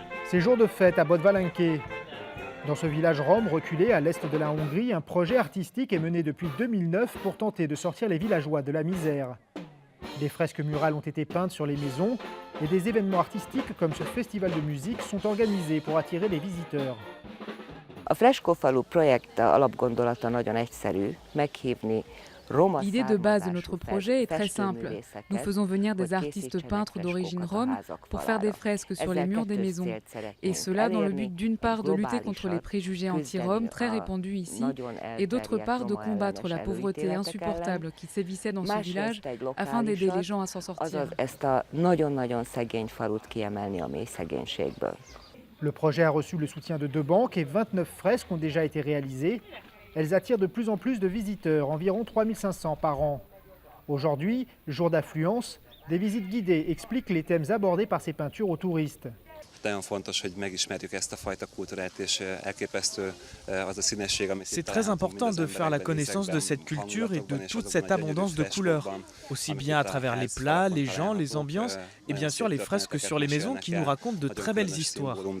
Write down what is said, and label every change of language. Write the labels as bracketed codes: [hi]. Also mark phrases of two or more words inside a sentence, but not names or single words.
[fr] C'est jour de fête à Bodvalenke. Dans ce village rome reculé à l'est de la Hongrie, un projet artistique est mené depuis 2009 pour tenter de sortir les villageois de la misère. Des fresques murales ont été peintes sur les maisons et des événements artistiques comme ce festival de musique sont organisés pour attirer les visiteurs. [hu] A Freskófalu projekt alapgondolata nagyon egyszerű, meghívni roma [fr] L'idée de base de [hu] származású [fr] notre projet est très simple. [hu] festőművészeket, [fr] Nous faisons venir des [hu] hogy [fr] artistes [hu] készítsenek [fr] peintres d'origine [hu] freskokat a [fr] rome [hu] házak [fr] pour faire des [hu] falára. [fr] fresques sur les [hu] Ezzel [fr] murs des [hu] kettős [fr] maisons. [hu] célt [fr] Et [hu] szeretnénk [fr] cela dans le [hu] elérni, [fr] but d'une part de lutter contre les [hu] globálisat, [fr] préjugés [hu] küzdeni [fr] anti-roms très [hu] a [fr] répandus ici [hu] nagyon [fr] et d'autre [hu] elterjedt [fr] part de [hu] roma [fr] combattre la [hu] ellenes [fr] pauvreté [hu] előítéletek ellen. [fr] insupportable qui sévissait dans ce village [hu] Másrészt egy [fr] afin d'aider les [hu] lokálisat, [fr] gens à s'en sortir. [hu] azaz ezt a nagyon-nagyon szegény falut kiemelni a mély szegénységből. [fr] Le projet a reçu le soutien de 2 banques et 29 fresques ont déjà été réalisées. Elles attirent de plus en plus de visiteurs, environ 3500 par an. Aujourd'hui, jour d'affluence, des visites guidées expliquent les thèmes abordés par ces peintures aux touristes. C'est très important de faire la connaissance de cette culture et de toute cette abondance de couleurs, aussi bien à travers les plats, les gens, les ambiances et bien sûr les fresques sur les maisons qui nous racontent de très belles histoires.